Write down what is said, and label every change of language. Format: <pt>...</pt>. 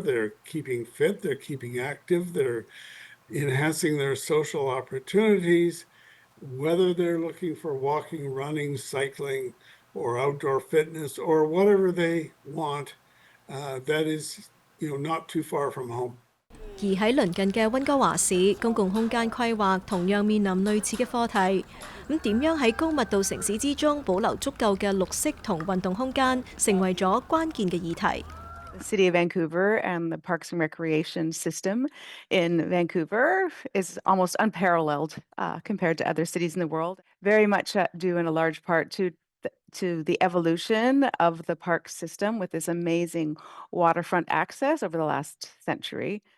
<en>They're keeping fit, they're keeping active, they're enhancing their social opportunities, whether they're looking for walking, running, cycling, or outdoor fitness, or whatever they want, that is, not too far from home.</en> <yue>而喺鄰近嘅溫哥華市，公共空間規劃同樣面臨類似嘅課題。咁點樣喺高密度城市之中保留足夠嘅綠色同運動空間，成為咗關鍵嘅議題。</yue> <en>The City of Vancouver and the Parks and Recreation system in Vancouver is almost unparalleled compared to other cities in the world. Very much due in a large part to the evolution of the park system with this amazing waterfront access over the last century.</en>